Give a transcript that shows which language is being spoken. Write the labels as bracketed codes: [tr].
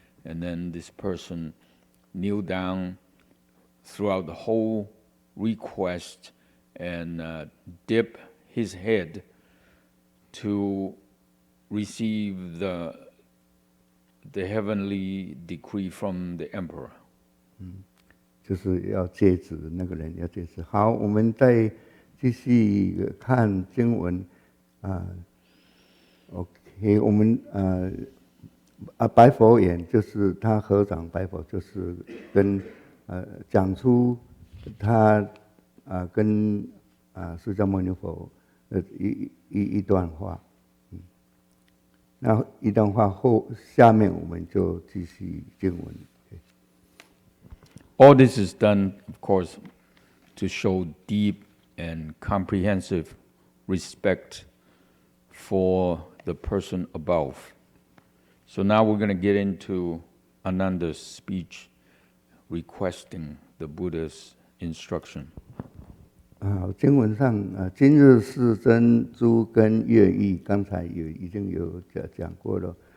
[en] And then this person kneel down throughout the whole request and dip his head to receive the heavenly decree from the emperor. [zh] 就是要接旨的那个人要接旨。好，我们再继续看经文OK， 我们白佛言，就是他合掌白佛，就是跟讲出他跟释迦牟尼佛的一段话。那一段话后，下面我们就继续经文。 [en] All this is done, of course, to show deep and comprehensive respect for the person above. So now we're going to get into Ananda's speech requesting the Buddha's instruction. [zh] 经文上今日世尊诸根业意，刚才已经有讲过了。